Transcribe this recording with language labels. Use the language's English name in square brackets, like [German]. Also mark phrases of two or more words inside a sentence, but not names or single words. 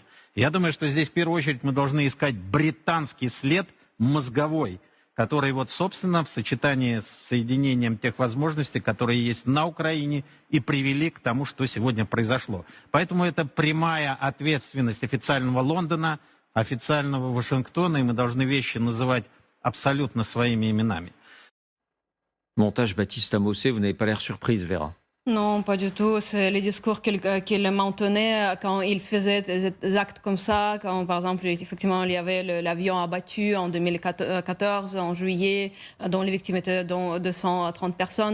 [Russian] Я думаю, что здесь в первую очередь мы должны искать британский след мозговой, который вот, собственно, в сочетании с соединением тех возможностей, которые есть на Украине, и привели к тому, что сегодня произошло. Поэтому это прямая ответственность официального Лондона, официального Вашингтона, и мы должны вещи называть абсолютно своими именами. [French] Montage Baptiste Amossé, vous n'avez pas l'air surprise, Vera. Non, pas du tout. C'est les discours qu'il maintenait quand il faisait des actes comme ça. Quand, par exemple, effectivement, il y avait l'avion abattu en 2014, en juillet, dont les victimes étaient 230 personnes.